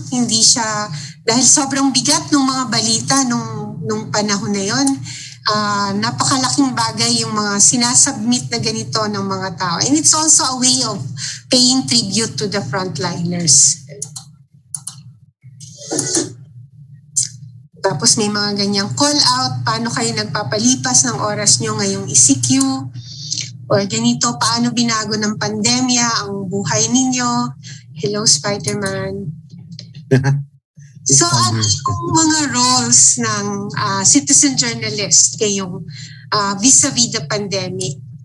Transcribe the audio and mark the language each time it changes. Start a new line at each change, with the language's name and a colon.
Filipino: Hindi siya, dahil sobrang bigat ng mga balita nung panahon na yon. Napakalaking bagay yung mga sinasubmit na ganito ng mga tao.
English: And it's also a way of paying tribute to the frontliners.
Filipino: Tapos may mga ganyang call out, paano kayo nagpapalipas ng oras nyo ngayong ECQ, or ganito, paano binago ng pandemya ang buhay ninyo. Hello, Spider-Man. So, ano yung mga roles ng citizen journalist kayong vis-a-vis the pandemic?